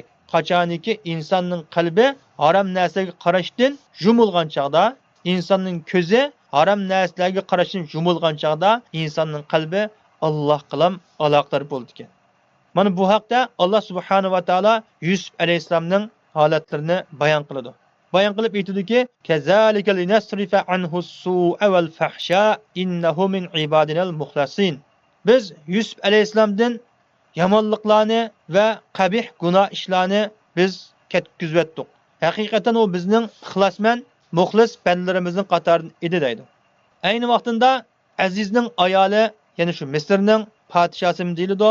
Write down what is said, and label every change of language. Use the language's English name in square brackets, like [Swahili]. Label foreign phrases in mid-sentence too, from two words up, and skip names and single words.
[Uzbek] Qachoniki insonning qalbi harom narsaga qarashdan yumilgan chaqda, insonning ko'zi harom narsalarga qarashdan yumilgan chaqda, insonning qalbi Alloh bilan aloqador bo'ldi ekan. Mana bu haqda Alloh [Arabic] سبحانه وتعالى [Uzbek] Yusuf alayhisolamning holatlarini bayon qiladi. Bayon qilib aytadiki, [Arabic] "كذلك لنصرف عنه السوء والفحشاء إنه من عبادنا المخلصين." [Uzbek] Biz Yusuf alayhisolamdan yomonliklarni va qabih gunoh ishlarni biz ketkizib o'tdik. Haqiqatan u bizning ixlosman, muxlis bandalarimizning qatoridan edi deydi. Ayni vaqtida Azizning ayoli, ya'ni shu Misrning podshosi deyiladi.